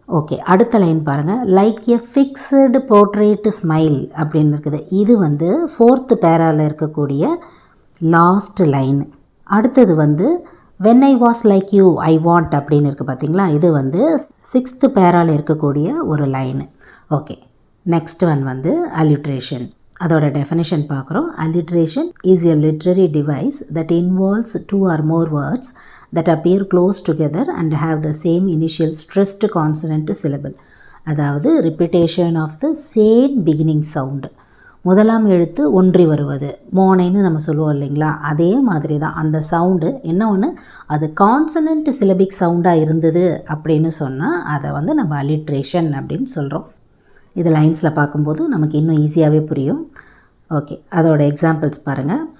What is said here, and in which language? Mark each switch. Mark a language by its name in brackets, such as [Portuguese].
[Tamil] Okay, அடுத்த line பாருங்கள், [English] like a fixed portrait smile [Tamil] அப்படின்னு இருக்குது. இது வந்து 4th பேராவில் இருக்கக்கூடிய லாஸ்ட் லைன். அடுத்தது வந்து [English] when I was like you I want [Tamil] அப்படின்னு இருக்குது, பார்த்தீங்களா? இது வந்து 6th பேராவில் இருக்கக்கூடிய ஒரு லைனு. ஓகே, நெக்ஸ்ட் ஒன் வந்து அலிட்ரேஷன். அதோட டெஃபினேஷன் பார்க்குறோம். [English] Alliteration is a literary device that involves 2 or more words that appear close together and have the same initial stressed consonant syllable. [Tamil] அதாவது [English] repetition of the same beginning sound. [Tamil] முதலாம் எழுத்து ஒன்றி வருவது, மோனைன்னு நம்ம சொல்லுவோம் இல்லைங்களா? அதே மாதிரி தான் அந்த சவுண்டு. என்ன ஒன்று, அது கான்சனன்ட் சிலபிக் சவுண்டாக இருந்தது அப்படின்னு சொன்னால் அதை வந்து நம்ம அலிட்ரேஷன் அப்படின்னு சொல்கிறோம். இது லைன்ஸில் பார்க்கும்போது நமக்கு இன்னும் ஈஸியாகவே புரியும். ஓகே, அதோட எக்ஸாம்பிள்ஸ் பாருங்கள்.